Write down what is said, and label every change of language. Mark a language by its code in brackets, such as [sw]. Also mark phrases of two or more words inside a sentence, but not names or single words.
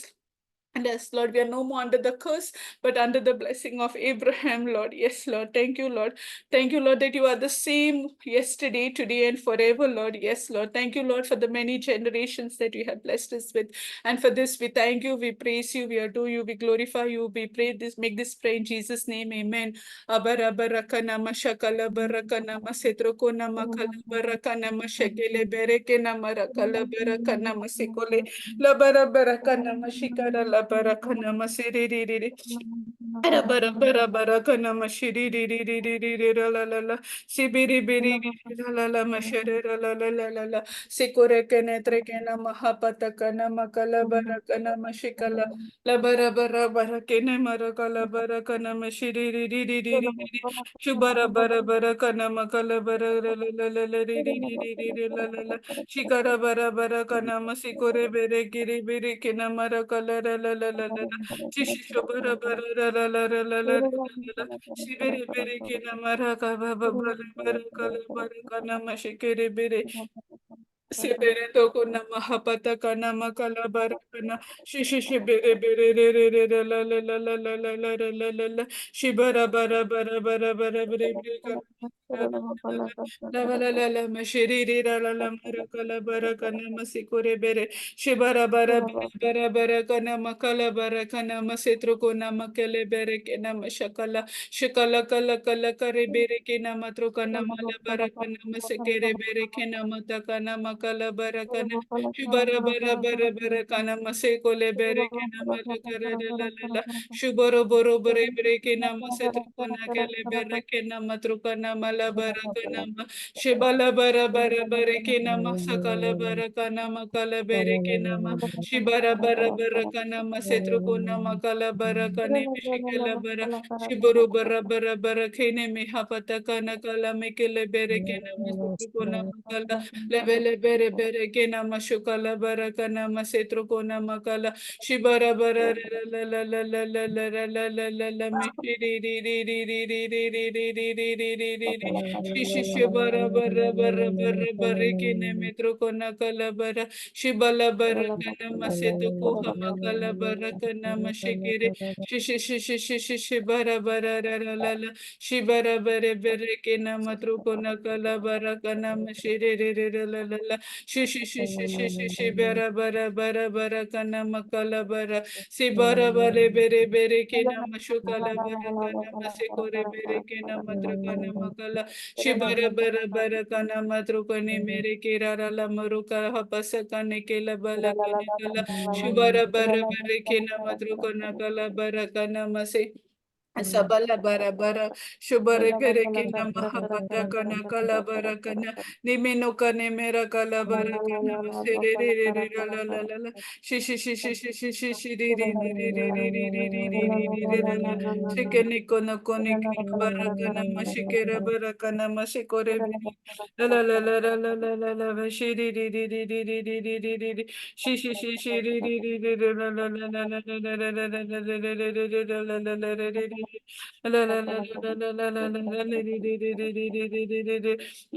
[en] And yes, Lord, we are no more under the curse, but under the blessing of Abraham, Lord. Yes, Lord. Thank you, Lord. Thank you, Lord, that you are the same yesterday, today, and forever, Lord. Yes, Lord. Thank you, Lord, for the many generations that you have blessed us with. And for this, we thank you, we praise you, we adore you, we glorify you, we pray this, make this prayer in Jesus' name. Amen. Abara baraka nama shakala baraka nama setroko nama kala baraka nama shekele bereke nama rakala baraka nama sekole. La bara bara kana mashikara la bara kana masiri ri ri ri. Bara bara bara bara kana mashiri ri ri ri ri ri ri la la la la. Sibiri biri ri la la la mashiri la la la la la la. Sikore kene trekena mahapata kana makala bara kana mashikala. La bara bara bara kene marakala bara kana mashiri ri ri ri ri ri ri. Shubara bara bara kana makala bara la la la la ri ri ri ri ri ri la la la. Shikara bara bara kana masikore bere giri bere kina mara kala la la la la la la. Shishisho bara bara la la la la la la la la la. Shibere bere kina mara kaba bara bara kala bara kana mashikere bere. Sebere toko nama hapata kana makala barakana shishi shibere bere re re re re la la la la la la la la la la la shibara bara bara bara bara bere bere kala la la la la la mashiri re la la la marakala barakana masikore bere shibara bara bara bara bara kana makala barakana masetro ko nama kele bere ke nama shakala shikala kala kala kare bere ke nama tro kana mala barakana masekere bere ke nama takana makala barakana shubara bara bara bara kana masekole bere ke nama kara la la la shubaro boro bere bere ke nama setro kona kele bere ke nama tro kana mala barakana shibala bara bara bare ke nama sakala barakana makala bere ke nama shibara bara bara kana masetro kona makala barakane mishikala bara shiburu bara bara bara kene me hapata kana kala mekele bere kena masetro kona makala levele bere bere kena mashukala bara kana masetro kona makala shibara bara la la la la la la la la la la la me ri ri ri ri ri ri ri ri ri ri ri ri ri ri ri shishi shibara bara bara bara bara kene metro kona kala bara shibala bara kana maseto koha makala bara kana mashekere shishi shishi shishi shibara bara la la la la shibara bare bare kena matro kona kala bara kana mashere re re re la la la shishi shishi shishi shibara bara bara bara kana makala bara sibara bare bere bere kena mashukala bara kana masekore bere kena matro kana makala shibara bara bara kana matro kone mere kera la maruka hapasa kane kela bala kane kala shibara bara bara kena matro kona kala bara kana mase Sabala bara bara shubare bere kina mahapata kana kala bara kana nimeno kane mera kala bara kana masere re re re la la la la la shishi shishi shishi shishi ri ri ri ri ri ri ri ri ri ri ri ri la la shikene kono kone kina bara kana mashikera bara kana mashikore bere la la la la la la la la la la shiri ri ri ri ri ri ri ri ri ri ri shishi shishi ri ri ri ri ri la la la la la la la la la la la la la la la la la la la La la la la la la la la la la li di di di di di di di di di di.